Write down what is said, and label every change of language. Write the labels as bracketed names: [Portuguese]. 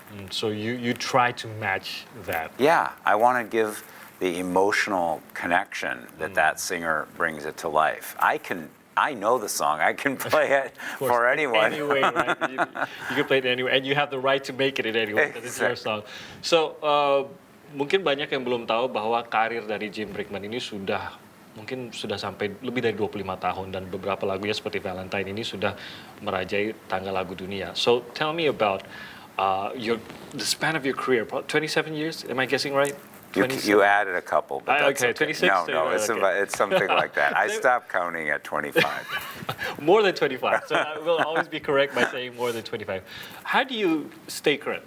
[English] So you try to match that. Yeah, I want to give the emotional connection that singer brings it to life. I know the song. I can play it for anyone. Anyway, right? You can play it anyway, and you have the right to make it in any way. It's your song. [Indonesian] So, mungkin banyak yang belum tahu bahwa karir dari Jim Brickman ini mungkin sudah sampai lebih dari 25 tahun dan beberapa lagunya seperti Valentine ini sudah merajai tangga lagu dunia. [English] So, tell me about the span of your career, 27 years. Am I guessing right? You added a couple, but that's okay, 26. No, it's, okay. it's something like that. I stopped counting at 25. More than 25. So I will always be correct by saying more than 25. How do you stay current?